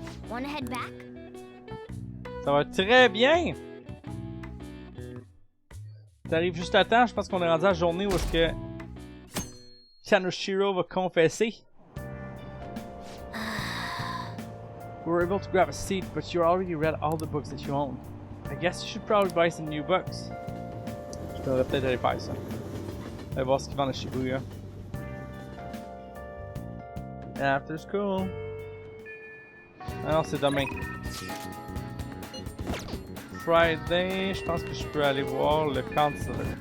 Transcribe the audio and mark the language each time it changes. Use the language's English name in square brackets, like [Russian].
[English] Wanna head back? [French] Ça va très bien! T'arrives juste à temps, je pense qu'on est rendu à la journée où est-ce que Kanoshiro va confesser. [English] We were able to grab a seat, but you already read all the books that you own. I guess you should probably buy some new books. [French] Je devrais peut-être aller faire ça. Aller voir ce qu'ils vendent à Shibuya. [English] After school. [French] Ah non, c'est demain. Friday, je pense que je peux aller voir le counselor.